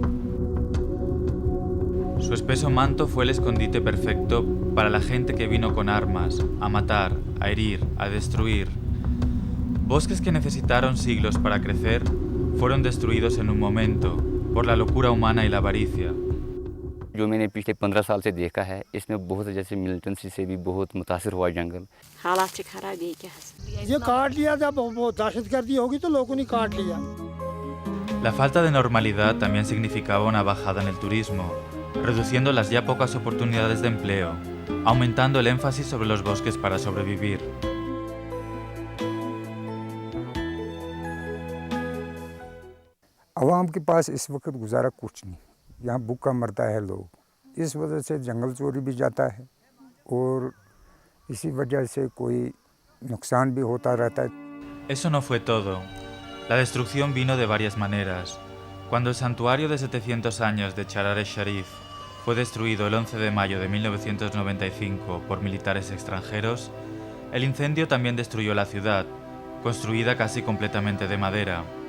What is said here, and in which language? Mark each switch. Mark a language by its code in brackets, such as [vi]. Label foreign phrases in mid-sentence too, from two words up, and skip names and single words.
[es] Su espeso manto fue el escondite perfecto para la gente que vino con armas, a matar, a herir, a destruir. Bosques que necesitaron siglos para crecer fueron destruidos en un momento por la locura humana y la avaricia. [hi] जो मैंने पिछले 15 साल से देखा है, इसमें बहुत जैसे मिलिटेंसी से भी बहुत मुतासिर हुआ जंगल। हालात खराब है क्या? ये काट लिया, जब वो दहशतगर्दी होगी तो लोगों ने काट लिया। [es] La falta de normalidad también significaba una bajada en el turismo, reduciendo las ya pocas oportunidades de empleo, aumentando el énfasis sobre los bosques para sobrevivir. [hi] आवाम के पास इस वक्त गुजारा कुछ नहीं, यहाँ भूखा मरता है लोग, इस वजह से जंगल चोरी भी जाता है और इसी वजह से कोई नुकसान भी होता रहता है। [es] Eso no fue todo. La destrucción vino de varias maneras. Cuando el santuario de 700 años de Charar-e-Sharif fue destruido el 11 de mayo de 1995 por militares extranjeros, el incendio también destruyó la ciudad, construida casi completamente de madera.